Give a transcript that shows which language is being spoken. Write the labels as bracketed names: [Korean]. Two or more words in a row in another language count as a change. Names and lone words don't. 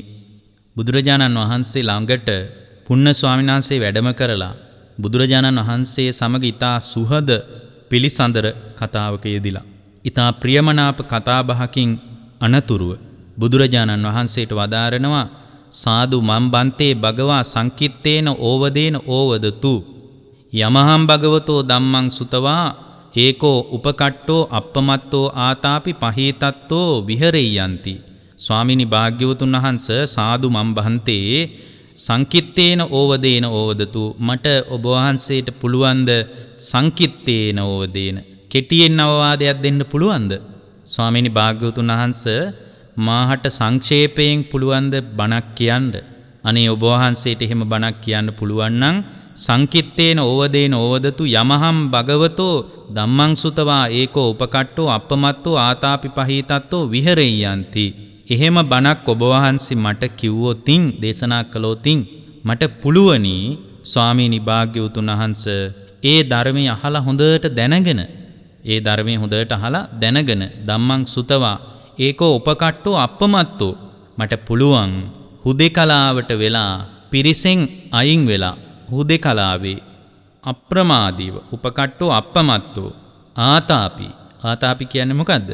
[Sinhala] බුදුරජාණන් වහන්සේ ළඟට පුන්න ස්වාමීන් වහන්සේ වැඩම කරලා බුදුරජාණන් වහන්සේ සමග ඊතා සුහද පිළිසඳර කතාවක යෙදිලා ඊතා ප්‍රියමනාප කතාබහකින් අනතුරුව බුදුරජාණන් වහන්සේට වදාරනවා [Pali] සාදු මම් බන්තේ භගවා සංකිත්තේන ඕවදේන ඕවදතු යමහම් භගවතෝ ධම්මං සුතවා ඒකෝ උපකට්ටෝ අප්පමත්තෝ ආතාපි පහීතත්තෝ විහෙරෙය්‍යන්ති. [Sinhala] ස්වාමිනි භාග්‍යවතුන් වහන්සේ [Pali] සාදු මම් බන්තේ සංකිත්තේන ඕවදේන ඕවදතු [Sinhala] මට ඔබ වහන්සේට පුළුවන්ද [Pali] සංකිත්තේන ඕවදේන [Sinhala] කෙටියෙන් අවවාදයක් දෙන්න පුළුවන්ද? ස්වාමිනි භාග්‍යවතුන් වහන්සේ මාහට සංක්ෂේපයෙන් පුළුවන්ද බණක් කියන්න? අනේ ඔබ වහන්සේට එහෙම බණක් කියන්න පුළුවන් නම් [Pali] සංකිත්තේන ඕවදේන ඕවදතු යමහම් භගවතෝ ධම්මං සුතවා ඒකෝ උපකට්ටෝ අප්පමත්තෝ ආතාපි පහීතත්තෝ විහෙරෙය්‍යන්ති. [Sinhala] එහෙම බණක් ඔබ වහන්සේ මට කිව්වොතින් දේශනා කළොතින් මට පුළුවනි ස්වාමීනි භාග්‍යවතුන් වහන්සේ ඒ ධර්මය අහලා හොඳට දැනගෙන [Pali] ධම්මං සුතවා ඒකෝ උපකට්ටෝ අප්පමත්තෝ [Sinhala] මට පුළුවන් හුදෙකලාවට වෙලා පිරිසෙන් අයින් වෙලා හුදෙකලාවේ අප්‍රමාදීව [Pali] උපකට්ටෝ අප්පමත්තෝ ආතාපි [Sinhala] කියන්නේ මොකද්ද?